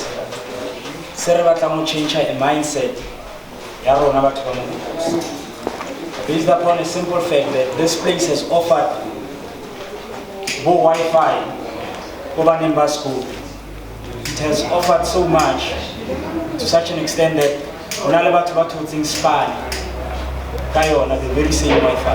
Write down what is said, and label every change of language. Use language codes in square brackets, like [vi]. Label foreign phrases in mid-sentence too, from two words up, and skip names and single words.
[en] Change a mindset based upon a simple fact that this place has offered Wi-Fi over Nimba School. It has offered so much, to such an extent that [st] hona le batho ba thotseng [en] span [st] ka yona [en] the very same Wi-Fi.